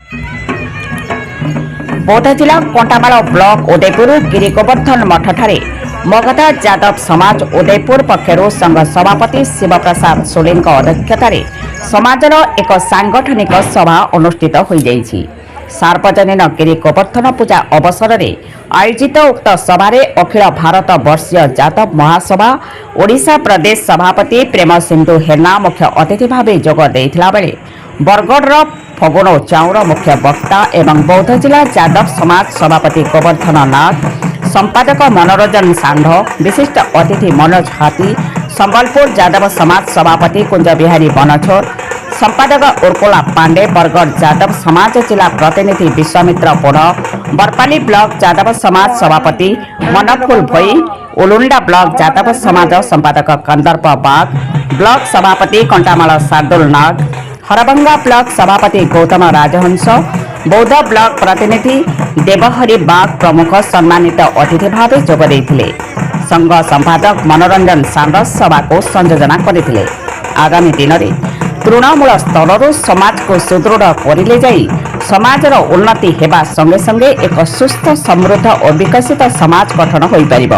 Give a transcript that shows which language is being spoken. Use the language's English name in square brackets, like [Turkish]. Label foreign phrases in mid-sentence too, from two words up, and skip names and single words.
[Odia] ବୌଦ୍ଧ ଜିଲ୍ଲା କଣ୍ଟାମାଲ ବ୍ଲକ ଉଦୟପୁର ଗିରିଗୋବର୍ଦ୍ଧନ ମଠଠାରେ ମଗଧା ଯାଦବ ସମାଜ ଉଦୟପୁର ପକ୍ଷର ସଂଘ ସଭାପତି ଶିବପ୍ରସାଦ ସୋଲେନ ଅଧ୍ୟକ୍ଷତାରେ ସମାଜର ଏକ ସାଙ୍ଗଠନିକ ସଭା ଅନୁଷ୍ଠିତ ହୋଇ ଯାଇଛି। ସାର୍ବଜନୀନ ଗିରିଗୋବର୍ଦ୍ଧନ ପୂଜା ଅବସର ରେ ଆୟୋଜିତ ଉକ୍ତ ସଭାରେ ଅଖିଳ ଭାରତ ବର୍ଷୀୟ ଯାଦବ ମହାସଭା ଓଡ଼ିଶା ପ୍ରଦେଶ ସଭାପତି ପ୍ରେମ ସିନ୍ଧୁ ହେନା ମୁଖ୍ୟ ଅତିଥି ଭାବ ଯୋଗ ଦେଇଥିଲା ବେଳେ ବରଗଡ଼ ଫଗୁଣ ଚାଉର ମୁଖ୍ୟ ବକ୍ତା ଏବଂ ବୌଦ୍ଧ ଜିଲ୍ଲା ଯାଦବ ସମାଜ ସଭାପତି ଗୋବର୍ଦ୍ଧନ ନାଥ, ସମ୍ପାଦକ ମନୋରଞ୍ଜନ ସାଣ୍ଢ, ବିଶିଷ୍ଟ ଅତିଥି ମନୋଜ ହାତୀ, ସମ୍ବଲପୁର ଯାଦବ ସମାଜ ସଭାପତି କୁଞ୍ଜ ବିହାରୀ ବନଛୋର, ସମ୍ପାଦକ ଉର୍କୋଲା ପାଣ୍ଡେ, ବରଗଡ଼ ଯାଦବ ସମାଜ ଜିଲ୍ଲା ପ୍ରତିନିଧି ବିଶ୍ୱାମିତ୍ର ପୋଢ଼, ବରପାଲି ବ୍ଲକ ଯାଦବ ସମାଜ ସଭାପତି ମନଫୁଲ ଭୋଇ, ଉଲୁଣ୍ଡା ବ୍ଲକ ଯାଦବ ସମାଜ ସମ୍ପାଦକ କନ୍ଦର୍ପ ବାଗ, ବ୍ଲକ ସଭାପତି କଣ୍ଟାମାଲ ଶାର୍ଦ୍ଦୁଳ ନାଗ, ହରଭଙ୍ଗା ବ୍ଲକ ସଭାପତି ଗୌତମ ରାଜହଂସ, ବୌଦ୍ଧ ବ୍ଲକ ପ୍ରତିନିଧି ଦେବହରି ବାଗ ପ୍ରମୁଖ ସମ୍ମାନିତ ଅତିଥି ଭାବ ଯୋଗ ଦେଇଥିଲେ। ସଂଘ ସମ୍ପାଦକ ମନୋରଞ୍ଜନ ସାଣ୍ଡ ସଭା କୁ ସଂଯୋଜନା କରିଥିଲେ। ଆଗାମୀ ଦିନ ରେ ତୃଣମୂଳ ସ୍ତର ସମାଜ କୁ ସୁଦୃଢ଼ କରିଲେ ଯାଇ ସମାଜର ଉନ୍ନତି ହେବା ସଙ୍ଗେ ସଙ୍ଗେ ଏକ ସୁସ୍ଥ ସମୃଦ୍ଧ ଔର ବିକଶିତ ସମାଜ ଗଠନ ହୋଇ ପାରିବ।